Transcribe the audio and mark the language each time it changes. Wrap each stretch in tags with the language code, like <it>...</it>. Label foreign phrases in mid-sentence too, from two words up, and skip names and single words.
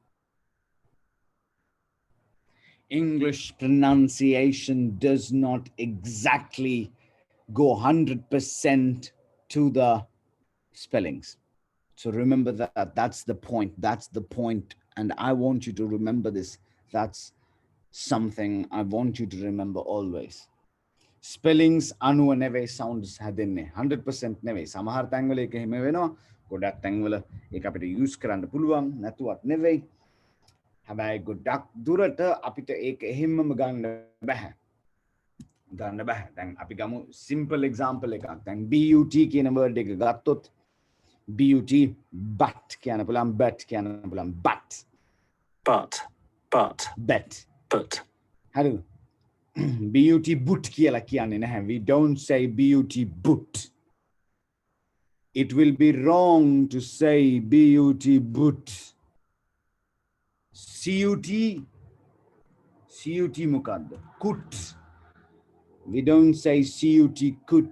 <en>English pronunciation does not exactly go 100% to the spellings. So remember that. That's the point. That's the point. And I want you to remember this. That's something I want you to remember always.</en> <si>Spellings anuwa නෙවෙයි sounds හැදෙන්නේ 100% නෙවෙයි. සමහර තැන්වල ඒක එහෙම වෙනවා. ගොඩක් තැන්වල ඒක අපිට use කරන්න පුළුවන් නැතුවත් නෙවෙයි. හැබැයි ගොඩක් දුරට අපිට ඒක එහෙමම ගන්න බෑ. ගන්න බෑ. දැන් අපි ගමු</si> <en>simple example</en> <si>එකක්. දැන් but කියන word එක ගත්තොත්</si> <en>but but</en> <si>කියන්න පුළුවන් but කියන්න පුළුවන්</si> <en>but bet</en> <si>හරිද</si> <en>but but</en> <si>කියලා කියන්නේ නැහැ.</si> <en>We don't say but but. It will be wrong to say but but.</en> <si>cut මොකද්ද? Kut.</si> <en>We don't say cut kut.</en>